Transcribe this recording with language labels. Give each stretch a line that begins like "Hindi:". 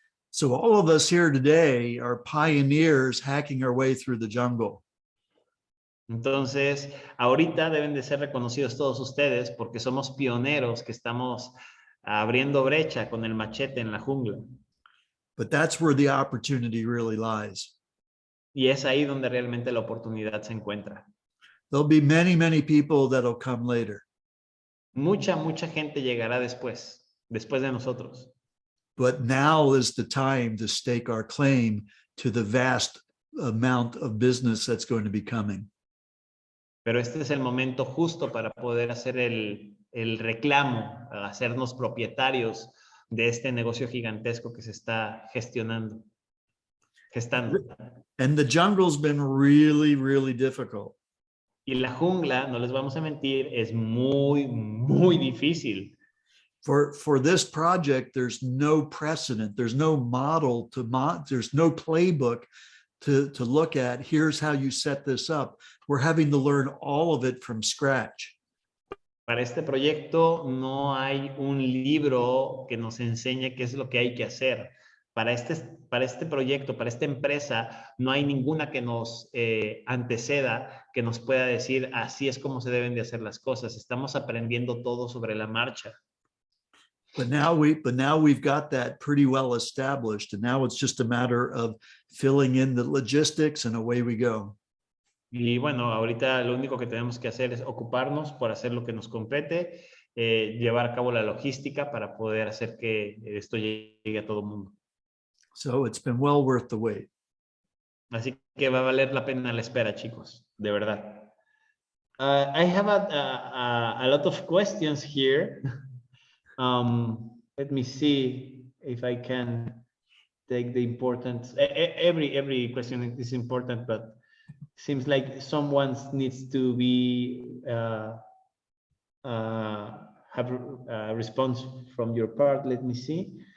English: So all of us here today are pioneers hacking our way through the jungle.
Spanish: Entonces, ahorita deben de ser reconocidos todos ustedes porque somos pioneros que estamos abriendo brecha con el machete en la jungla.
English: But that's where the opportunity really lies.
Spanish: Y es ahí donde realmente la oportunidad se encuentra.
English: There'll be many, many people that'll come later.
Spanish: Mucha gente llegará después de nosotros.
English: But now is the time to stake our claim to the vast amount of business that's going to be coming.
Spanish: Pero este es el momento justo para poder hacer el reclamo, hacernos propietarios de este negocio gigantesco que se está gestando.
English: And the jungle's been really, really difficult.
Spanish: Y la jungla, no les vamos a mentir, es muy, muy difícil.
English: For this project, there's no precedent. There's no model there's no playbook to look at. Here's how you set this up. We're having to learn all of it from scratch.
Spanish: Para este proyecto no hay un libro que nos enseñe qué es lo que hay que hacer. Para este proyecto, para esta empresa, no hay ninguna que nos anteceda, que nos pueda decir así es como se deben de hacer las cosas. Estamos aprendiendo todo sobre la marcha.
English: But now we've got that pretty well established, and now it's just a matter of filling in the logistics, and away we go.
Spanish: Y bueno, ahorita lo único que tenemos que hacer es ocuparnos por hacer lo que nos compete, llevar a cabo la logística para poder hacer que esto llegue a todo el mundo.
English: So it's been well worth the wait.
Spanish: Así que va a valer la pena la espera, chicos, de verdad.
English: I have a lot of questions here. Let me see if I can take the important. Every question is important, but seems like someone needs to be have a response from your part. Let me see.